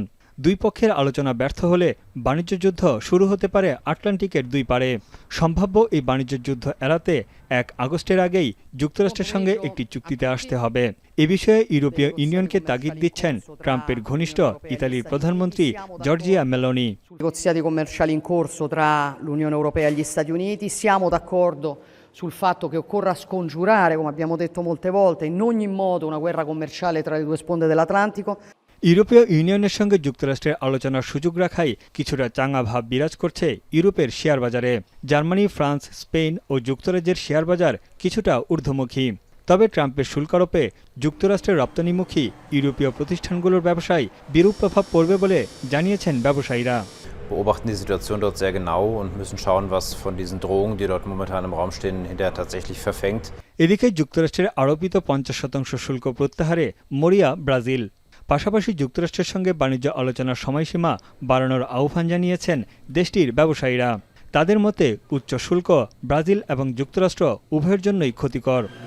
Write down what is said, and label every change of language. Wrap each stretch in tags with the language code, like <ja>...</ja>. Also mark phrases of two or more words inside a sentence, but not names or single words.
<bn>দুই পক্ষের আলোচনা ব্যর্থ হলে বাণিজ্য যুদ্ধ শুরু হতে পারে আটলান্টিকের দুই পারে। সম্ভাব্য এই বাণিজ্য যুদ্ধ এড়াতে 1 আগস্টের আগেই যুক্তরাষ্ট্রের সঙ্গে একটি চুক্তিতে আসতে হবে। এ বিষয়ে ইউরোপীয় ইউনিয়নকে তাগিদ দিচ্ছেন ট্রাম্পের ঘনিষ্ঠ ইতালির প্রধানমন্ত্রী জর্জিয়া মেলোনি।</bn> <it>Negoziati commerciali in corso tra l'Unione Europea e gli Stati Uniti, siamo d'accordo sul fatto che occorra scongiurare, come abbiamo detto molte volte, in ogni modo una guerra commerciale tra le due sponde dell'Atlantico.</it> <bn>ইউরোপীয় ইউনিয়নের সঙ্গে যুক্তরাষ্ট্রের আলোচনার সুযোগ রাখায় কিছুটা চাঙা ভাব বিরাজ করছে ইউরোপের শেয়ার বাজারে। জার্মানি, ফ্রান্স, স্পেন ও যুক্তরাজ্যের শেয়ার বাজার কিছুটা ঊর্ধ্বমুখী। তবে ট্রাম্পের শুল্ক আরোপে যুক্তরাষ্ট্রের রপ্তানিমুখী ইউরোপীয় প্রতিষ্ঠানগুলোর ব্যবসায় বিরূপ প্রভাব পড়বে বলে জানিয়েছেন ব্যবসায়ীরা।</bn> <de>Beobachten die Situation dort sehr genau und müssen schauen, was von diesen Drohungen, die dort momentan im Raum stehen, hinterher tatsächlich verfängt.</de> <bn>এদিকে যুক্তরাষ্ট্রের আরোপিত 50% শুল্ক প্রত্যাহারে মরিয়া ব্রাজিল। পাশাপাশি যুক্তরাষ্ট্রের সঙ্গে বাণিজ্য আলোচনার সময়সীমা বাড়ানোর আহ্বান জানিয়েছেন দেশটির ব্যবসায়ীরা। তাদের মতে উচ্চ শুল্ক ব্রাজিল এবং যুক্তরাষ্ট্র উভয়ের জন্যই ক্ষতিকর।</bn>